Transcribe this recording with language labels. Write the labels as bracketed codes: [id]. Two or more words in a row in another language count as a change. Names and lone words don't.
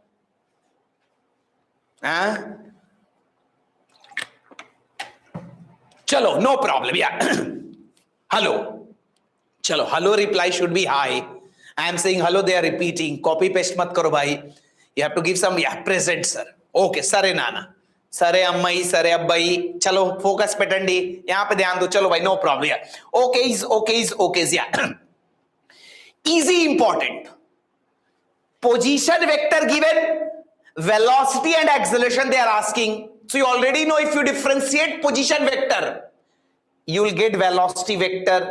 [en] Chalo, no problem. Yeah. Hello. Chalo, hello reply should be hi. I am saying hello, they are repeating. [hi] कॉपी पेस्ट मत करो भाई. [en] You have to give some, yeah, present sir. [te] ఓకే, సరే నాన్న. సరే అమ్మాయి, సరే అబ్బాయి. చలో, ఫోకస్ పెట్టండి. [hi] यहाँ पे ध्यान दो। चलो भाई, [en] no problem. Yeah. Okay, yeah. Easy, important. Position vector given, velocity and acceleration they are asking. So you already know if you differentiate position vector, you will get velocity vector.